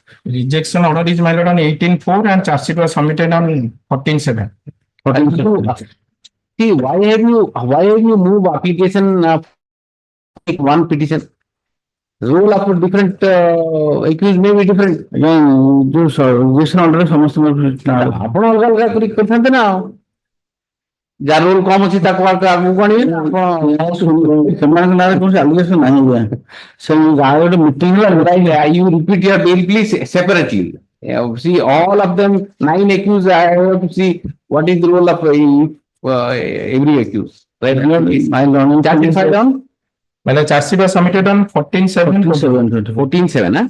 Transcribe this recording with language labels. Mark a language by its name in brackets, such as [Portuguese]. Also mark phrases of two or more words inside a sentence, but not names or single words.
[English] Rejection order is my lord on 18/4 and charge sheet was submitted on 14/7. See, why have you moved application one petition? Role of different accused may be different. Again, this rejection order [Odia] ଆପଣ ଅଲଗା ଅଲଗା କରି କରିଥାନ୍ତେ ନା ଆଉ ଯାହାର ରୋଲ କମ ଅଛି ତାକୁ ଆଗକୁ ଆଣିବେ ନା ଆପଣ ସେମାନଙ୍କ ନାଁରେ କୌଣସି ଆଲିଗେସନ ନାହିଁ ସେ ଗାଁ ଗୋଟେ ମିଟିଂ ହେଲା [English] you repeat your bail please separately. See all of them 9 accused. I have to see what is the role of every accused. Right? Satisfied on? Well, charge sheet was submitted on 14/7. 14/7, huh?